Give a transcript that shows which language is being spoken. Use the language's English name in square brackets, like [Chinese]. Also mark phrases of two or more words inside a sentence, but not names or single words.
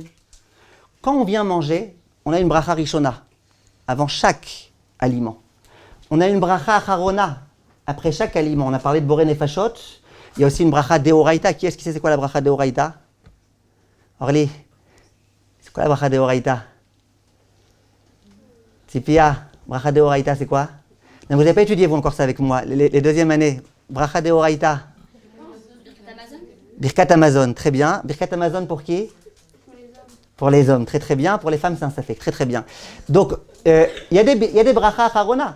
[French] Quand on vient manger, on a une [Hebrew] ברכה ראשונה [French] avant chaque aliment. On a une [Hebrew] ברכה אחרונה [French] après chaque aliment. On a parlé de [Hebrew] בורא נפשות. [French] Il y a aussi une [Hebrew] ברכה דאורייתא. [French] Qui est-ce qui sait c'est quoi la [Hebrew] ברכה דאורייתא? [French] Orly, c'est quoi la [Hebrew] ברכה דאורייתא? [French] Tzipia, [Hebrew] ברכה דאורייתא, [French] c'est quoi? Non, vous n'avez pas étudié, vous, encore ça avec moi, les deuxièmes années. [Hebrew] ברכה דאורייתא. ברכת המזון, [French] très bien. [Hebrew] ברכת המזון [French] pour qui? Pour les hommes, très bien. Pour les femmes, c'est un safek, très bien. Donc, il y a des [Hebrew] ברכה אחרונה.